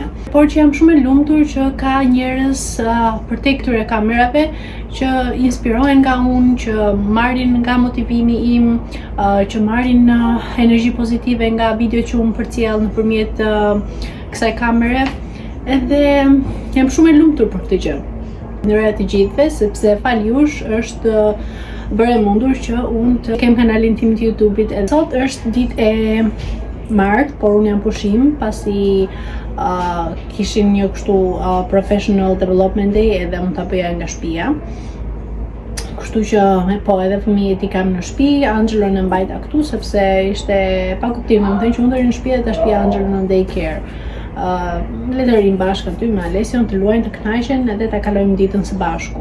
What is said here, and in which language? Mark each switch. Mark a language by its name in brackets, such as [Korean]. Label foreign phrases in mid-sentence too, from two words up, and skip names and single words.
[Albanian] Por që jam shumë e lumtur që ka njerëz përtej këtyre kamerave që inspirohen nga unë, që marrin nga motivimi im, që marrin energji pozitive nga video që unë përcjell nëpërmjet kësaj kamere, edhe jam shumë e lumtur për këtë gjë. Ndërsa të gjithëve, sepse fal jush është bërë e mundur që unë të kem kanalin tim të YouTube-it. Sot është ditë e martë, por unë jam pushim pasi kishin një kështu [English] professional development day [Albanian] edhe unë ta bëja nga shtëpia. Kështu që po edhe fëmijët i kam në shtëpi, Angelo në mbajta këtu sepse ishte pa kuptim, domethënë që unë do në shtëpi dhe ta shtëpia Angelo në daycare. Le të rrim bashkë aty me Alesion, të luajnë, të kënaqen edhe ta kalojmë ditën së bashku.